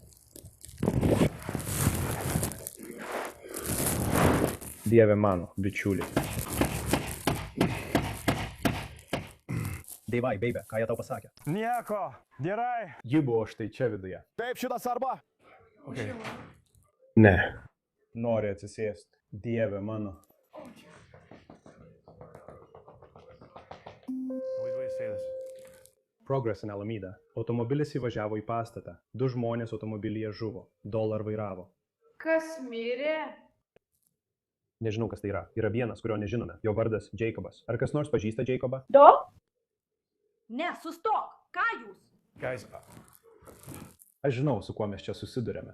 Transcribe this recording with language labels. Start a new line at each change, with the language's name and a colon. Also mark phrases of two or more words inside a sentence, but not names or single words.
Lithuanian: Dieve mano, bičiuliai. Deivai, beibė, ką jie tau pasakė? Nieko. Gerai. Ji buvo štai čia viduje. Taip, šitas arba. Okay. Ne. Nori atsisėsti. Dieve mano.
English: Progress in Alameda.
Lithuanian: Automobilis įvažiavo į pastatą. 2 žmonės automobilyje žuvo. Dollar vairavo. Kas mirė? Nežinau, kas tai yra. Yra vienas, kurio nežinome. Jo vardas Jacobas. Ar kas nors pažįsta Jacobą? Do? Ne, sustok! Ką jūs? Guys, aš žinau, su kuo mes čia susidurėme.